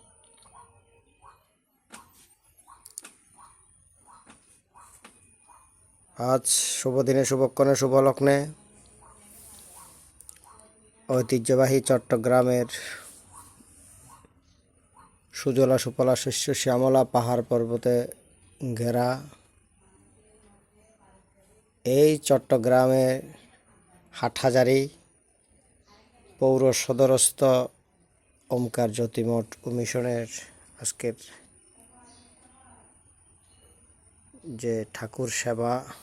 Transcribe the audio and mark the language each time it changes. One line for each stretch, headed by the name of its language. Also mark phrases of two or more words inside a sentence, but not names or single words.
Bangla: আজ শুভ দিনে শুভক্ষণে শুভলগ্নে ঐতিহ্যবাহী চট্টগ্রামের সুজলা সুফলা শস্য শ্যামলা পাহাড় পর্বতে ঘেরা এই চট্টগ্রামের হাটহাজারী পৌর সদরস্থ ওমকার জ্যোতিমঠ ও মিশনের আজকের যে ঠাকুর সেবা